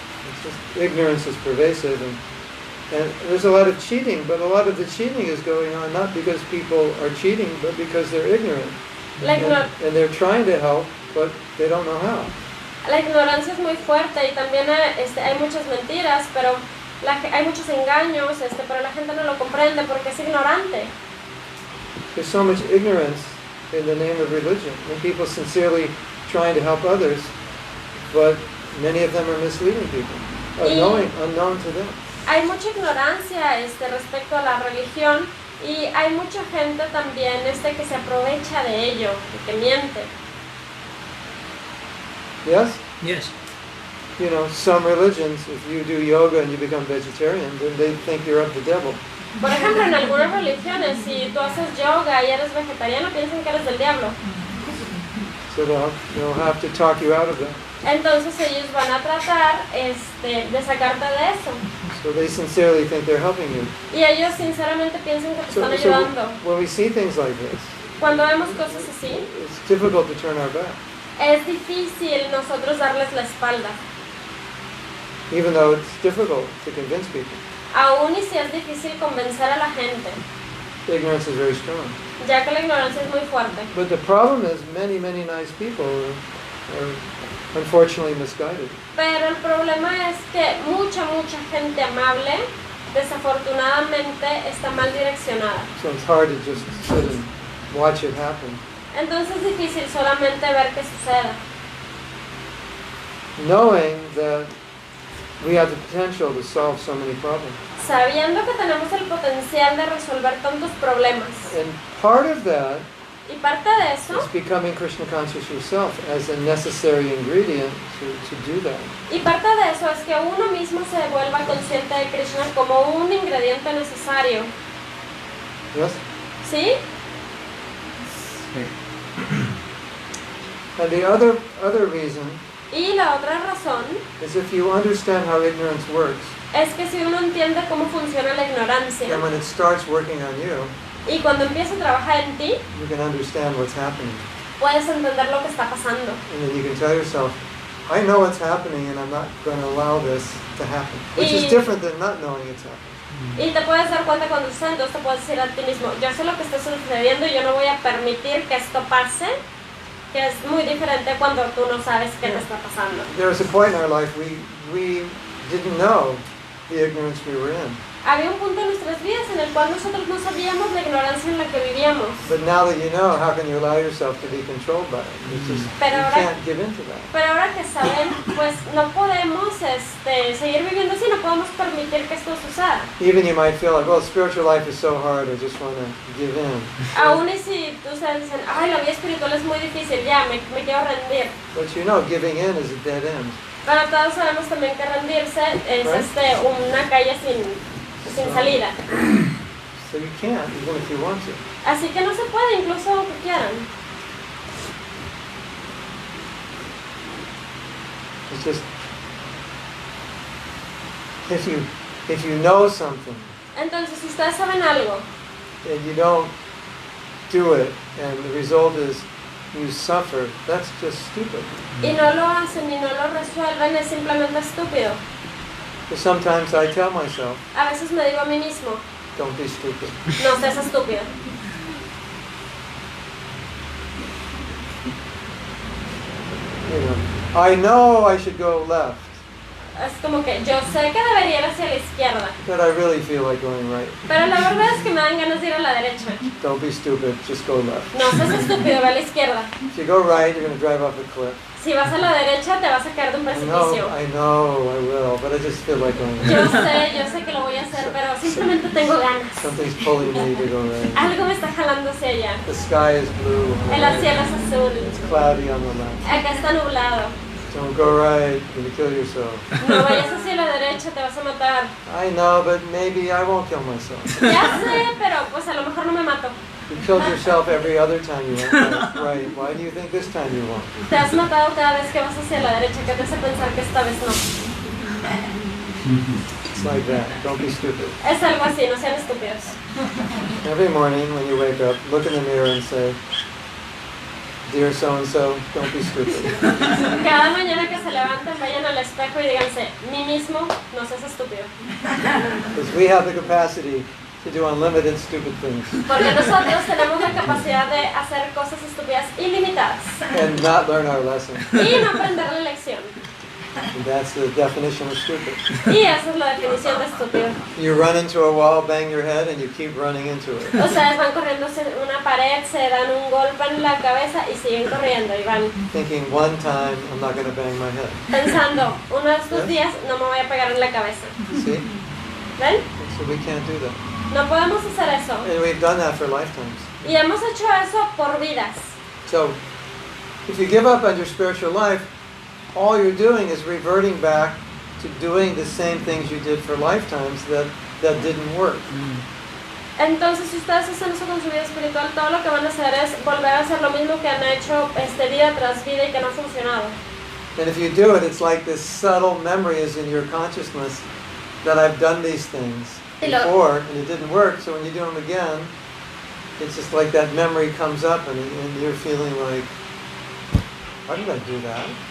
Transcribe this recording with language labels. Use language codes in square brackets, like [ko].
[en] It's just, ignorance is pervasive, and there's a lot of cheating, but a lot of the cheating is going on not because people are cheating, but because they're ignorant. And they're trying to help, but they don't know how. [es] La ignorancia es muy fuerte y también hay muchas mentiras, pero hay muchos engaños, pero la gente no lo comprende porque es ignorante. [en] There's so much ignorance in the name of religion, and people sincerely trying to help others, but many of them are misleading people, unknown to them. [es] Hay mucha ignorancia respecto a la religión y hay mucha gente también que se aprovecha de ello, que miente. [en] Yes? Yes. You know, some religions, if you do yoga and you become vegetarian, then they think you're of the devil. [es] Por ejemplo, en algunas religiones, si tú haces yoga y eres vegetariano, piensan que eres del diablo. [en] So they'll have to talk you out of that. [es] Entonces ellos van a tratar de sacarte de eso. [en] So they sincerely think they're helping you. [es] Y ellos sinceramente piensan que te están [en] So [es] ayudando. [en] when we see things like this, [es] Cuando vemos cosas así, [en] it's difficult to turn our back, [es] es difícil nosotros darles la espalda. [en] even though it's difficult to convince people. [es] Aún y si es difícil convencer a la gente, [en] Ignorance is very strong. [es] ya que la ignorancia es muy fuerte. [en] But the problem is many nice people are unfortunately misguided. [es] Pero el problema es que mucha gente amable, desafortunadamente, está mal direccionada. [en] So it's hard to just sit and watch it happen. [es] Entonces es difícil solamente ver qué suceda. [en] Knowing that we have the potential to solve so many problems. [es] Sabiendo que tenemos el potencial de resolver tantos problemas. [en] And part of that [es] Y parte de eso [en] is becoming Krishna conscious yourself as a necessary ingredient to do that. [es] Y parte de eso es que uno mismo se vuelva consciente de Krishna como un ingrediente necesario. [en] Yes? [es] ¿Sí? [en] And the other reason [es] Y la otra razón [en] is if you understand how ignorance works, [es] es que si uno entiende cómo funciona la ignorancia [en] then when it starts working on you, [es] y cuando empieza a trabajar en ti, [en] you can understand what's happening. [es] puedes entender lo que está pasando. [en] And then you can tell yourself, I know what's happening and I'm not going to allow this to happen. Which is different than not knowing it's happening. [es] Y te puedes dar cuenta cuando sucede, entonces te puedes decir a ti mismo, yo sé lo que está sucediendo y yo no voy a permitir que esto pase, que es muy diferente cuando tú no sabes qué te está pasando. [en] There was a point in our life we didn't know the ignorance we were in. [es] Había un punto en nuestras vidas en el cual nosotros no sabíamos la ignorancia en la que vivíamos. [en] But now that you know, how can you allow yourself to be controlled by it? It's just, you can't give in to that. [es] Pero ahora que saben, pues no podemos seguir viviendo así, no podemos permitir que esto suceda. [en] Even you might feel like, well, spiritual life is so hard, I just want to give in. [es] Aún y si tú sabes, dicen, ay, la vida espiritual es muy difícil, ya, me quiero rendir. [en] But you know, giving in is a dead end. [es] Pero todos sabemos también que rendirse es una calle sin salida. [en] So you can't, even if you want to. [es] Así que no se puede, incluso aunque quieran. [en] It's just, if you know something [es] Entonces, si ustedes saben algo [en] and you don't do it, and the result is you suffer, that's just stupid. [es] y no lo hacen y no lo resuelven, es simplemente estúpido. [en] So sometimes I tell myself, [es] A veces me digo a mí mismo, [en] don't be stupid. [es] no seas estúpido. [en] I know I should go left, [es] Es como que yo sé que debería ir hacia la izquierda, [en] but I really feel like going right. [es] pero la verdad es que me dan ganas de ir a la derecha. [en] Don't be stupid, just go left. [es] No seas estúpido, ve a la izquierda. [en] If you go right, you're going to drive off a cliff. [es] Si vas a la derecha, te vas a caer de un precipicio. [en] I know, I will, but I just feel like going [es] Yo [en] right. [es] sé que lo voy a hacer, pero simplemente tengo ganas. [en] Something's pulling me to go right. [es] Algo me está jalando hacia allá. [en] The sky is blue. [es] El cielo es azul. [en] It's cloudy on the left. [es] Acá está nublado. [en] Don't go right, you're going to kill yourself. [es] No vayas hacia la derecha, te vas a matar. [en] I know, but maybe I won't kill myself. [es] Ya sé, pero pues a lo mejor no me mato. [en] You killed yourself every other time you went right. Why do you think this time you won't? [es] Te has matado cada vez que vas hacia la derecha, que te hace pensar que esta vez no. [en] It's like that. Don't be stupid. [es] Es algo así, no sean estúpidos. [en] Every morning when you wake up, look in the mirror and say, Dear so-and-so, don't be stupid. [es] Cada mañana que se levanten, vayan al espejo y díganse, mí mismo, no seas estúpido. [en] Because we have the capacity to do unlimited stupid things [es] Porque nosotros tenemos la capacidad de hacer cosas estúpidas ilimitadas [en] and not learn our lesson. [es] y no aprender la lección. [en] And that's the definition of stupid. [es] Y esa es la definición de estúpido. [en] You run into a wall, bang your head, and you keep running into it. [es] Ustedes van corriendo hacia una pared, se dan un golpe en la cabeza y siguen corriendo y van [en] Thinking one time, I'm not going to bang my head. [es] pensando, uno de estos días no me voy a pegar en la cabeza. [en] See? [es] ¿Ven? [en] So we can't do that. [es] No podemos hacer eso. [en] And we've done that for lifetimes. [es] Y hemos hecho eso por vidas. [en] So, if you give up on your spiritual life, all you're doing is reverting back to doing the same things you did for lifetimes that didn't work. [es] Entonces, si ustedes hacen eso con su vida espiritual, todo lo que van a hacer es volver a hacer lo mismo que han hecho vida tras vida y que no ha funcionado. [en] And if you do it, it's like this subtle memory is in your consciousness that I've done these things before and it didn't work, so when you do them again, it's just like that memory comes up and you're feeling like, why did I do that?